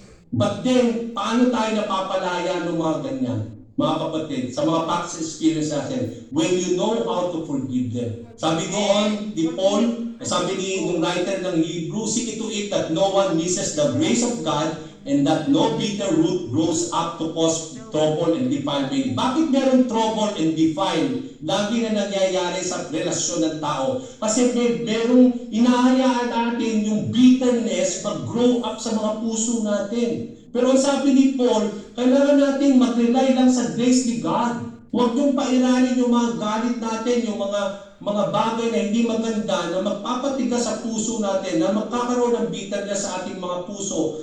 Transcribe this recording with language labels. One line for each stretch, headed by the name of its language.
English: But then,
Filipino: paano tayo napapalaya ng mga ganyan? Mga kapatid, sa mga
English: past experience
Filipino: natin,
English: when you know how to forgive them.
Filipino: Sabi doon ni Paul, sabi ng
English: writer ng Hebrew, see to it that no one misses the grace of God and that no bitter root grows up to cause trouble and defilement.
Filipino: Bakit meron
English: trouble and defile?
Filipino: Lagi na nangyayari sa relasyon ng tao. Kasi merong inahayaan natin yung bitterness mag-grow up sa mga puso natin. Pero sabi ni Paul, kailangan natin mag-rely lang sa grace ni God. Huwag yung pairanin yung mga galit natin, yung mga bagay na hindi maganda na magpapatigas sa puso natin, na magkakaroon ng bitterness sa ating mga puso.